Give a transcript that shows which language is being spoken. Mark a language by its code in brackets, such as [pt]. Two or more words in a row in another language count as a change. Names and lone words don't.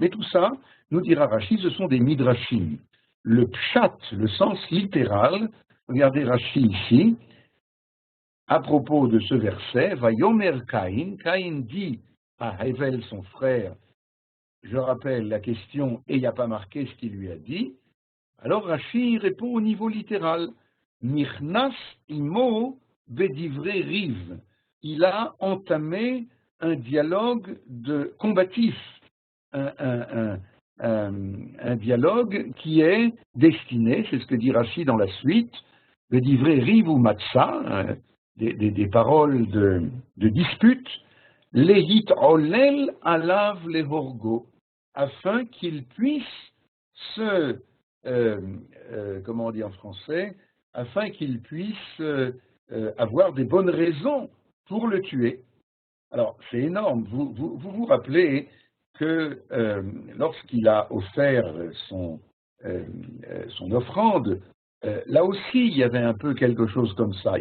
[fr] Mais tout ça, nous dira Rashi, ce sont des midrashim. Le pshat, le sens littéral, regardez Rashi ici, à propos de ce verset, [he] ויאמר קין, [fr] Caïn dit à Hevel son frère, je rappelle la question, et il n'y a pas marqué ce qu'il lui a dit, alors Rashi répond au niveau littéral, [he] נכנס עמו בדברי ריב. [fr] Il a entamé un dialogue combatif un dialogue qui est destiné, c'est ce que dit Rashi dans la suite, de [he] דברי ריב [fr] ou matzah, des paroles de dispute, [he] להתעולל עליו להרגו, [fr] afin qu'il puisse se, comment on dit en français, afin qu'il puisse avoir des bonnes raisons pour le tuer. Alors, c'est énorme. Vous rappelez que lorsqu'il a offert son offrande, là aussi, il y avait un peu quelque chose comme ça.